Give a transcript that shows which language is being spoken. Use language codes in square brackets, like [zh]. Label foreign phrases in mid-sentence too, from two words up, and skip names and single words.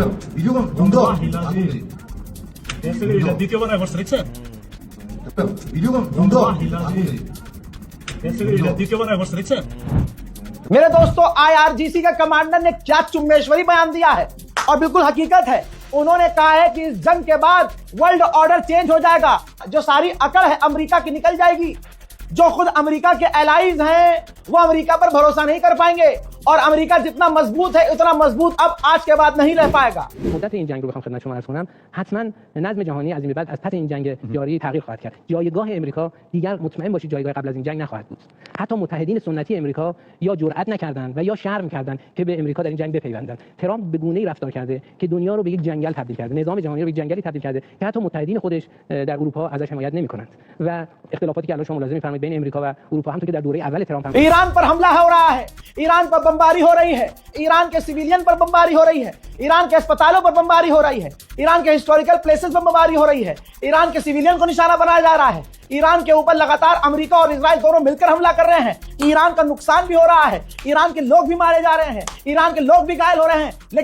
[hi] मेरे दोस्तों, IRGC के कमांडर ने क्या चुम्बेश्वरी बयान दिया है, और बिल्कुल हकीकत है। उन्होंने कहा है कि इस जंग के बाद [en] world order change [hi] हो जाएगा, जो सारी अकड़ है अमेरिका की निकल जाएगी। जो खुद अमेरिका के एलाइज हैं वो अमेरिका पर भरोसा नहीं कर पाएंगे, और अमेरिका जितना मजबूत है उतना मजबूत अब आज के बाद नहीं रह पाएगा। [fa] مدت این جنگ رو بخوام خدمت شما عرض کنم، حتما نظم جهانی از این به بعد از پس این جنگ جاری تغییر خواهد کرد. جایگاه امریکا دیگر مطمئن باشید جایگاه قبل از این جنگ نخواهد بود. حتی متحدین سنتی امریکا یا جرئت نکردند و یا شرم کردند که به امریکا در این جنگ بپیوندند. ترامپ به گونه‌ای رفتار کرده که دنیا رو به یک جنگل تبدیل کرده، نظام جهانی رو به یک جنگلی تبدیل کرده که حتی متحدین خودش در اروپا ازش حمایت نمی‌کنند. و اختلافاتی که الان شما ملاحظه می‌فرمایید بین امریکا و اروپا همونطور که در دوره اول ترامپ هم [hi] ईरान पर हमला हो रहा है, ईरान पर बमबारी हो रही है, ईरान के सिविलियन पर बमबारी हो रही है, ईरान के अस्पतालों पर बमबारी हो रही है, ईरान के [en] historical places [hi] पर बमबारी हो रही है, ईरान के सिविलियन को निशाना बनाया जा रहा है। ईरान के ऊपर लगातार अमेरिका और इजराइल दोनों मिलकर हमला कर रहे हैं। ईरान का नुकसान भी हो रहा है, ईरान के लोग भी मारे जा रहे हैं, ईरान के लोग भी घायल हो रहे हैं।